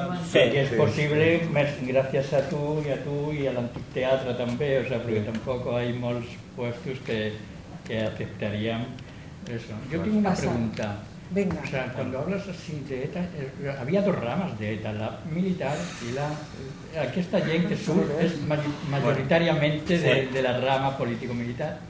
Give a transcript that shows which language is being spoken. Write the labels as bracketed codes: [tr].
[ca] Sí, és possible, més gràcies a tu i a l'Antic Teatre també, o sea, perquè tampoc hi ha molts puestos que acceptaríem. Eso. Jo tinc una pregunta. [es] Venga. O sea, cuando hablas así de ETA, había dos ramas de ETA, la militar y la... [ca] Aquesta gent que surt és majoritàriamente de la rama político-militar.